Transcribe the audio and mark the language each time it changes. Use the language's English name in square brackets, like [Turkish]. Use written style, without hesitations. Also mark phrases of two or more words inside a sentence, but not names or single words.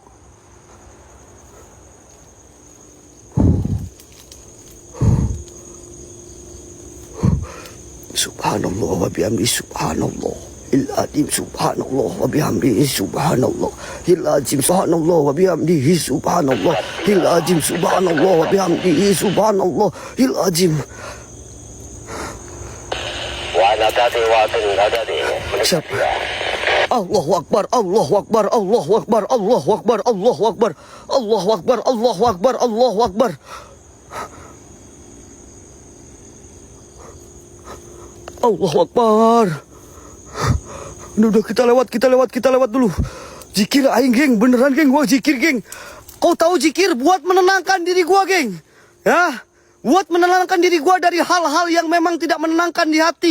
[Arabic] سبحان الله وبحمده سبحان الله. العظيم سبحان الله وبحمده سبحان الله. العظيم سبحان الله وبحمده سبحان الله. العظيم سبحان الله وبحمده سبحان الله. Al-azim. ونادتي. [Indonesian] Siap. [Arabic] الله أكبر، الله أكبر، الله أكبر، الله أكبر، الله أكبر، الله أكبر، الله أكبر، الله أكبر. الله أكبر. [Indonesian] Udah kita lewat dulu. Zikir aing, geng, beneran, geng, gua zikir, geng. Kau tahu zikir buat menenangkan diri gua, geng. Ya, buat menenangkan diri gua dari hal-hal yang memang tidak menenangkan di hati.